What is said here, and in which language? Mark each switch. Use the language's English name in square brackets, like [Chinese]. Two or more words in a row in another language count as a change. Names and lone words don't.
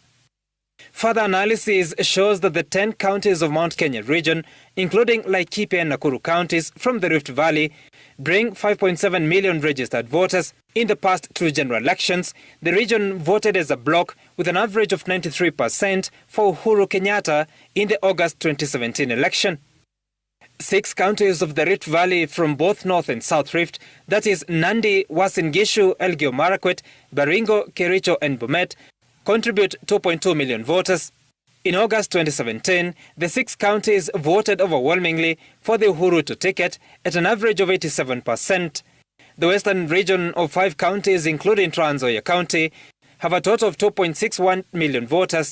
[English] Further analysis shows that the 10 counties of Mount Kenya region, including Laikipia and Nakuru counties from the Rift Valley, bring 5.7 million registered voters. In the past 2 general elections, the region voted as a bloc with an average of 93% for Uhuru Kenyatta in the August 2017 election. 6 counties of the Rift Valley from both North and South Rift, that is Nandi, Uasin Gishu, Elgeyo Marakwet, Baringo, Kericho and Bomet, contribute 2.2 million voters. In August 2017, the 6 counties voted overwhelmingly for the Uhuru ticket at an average of 87%. The western region of 5 counties, including Trans Nzoia County, have a total of 2.61 million voters.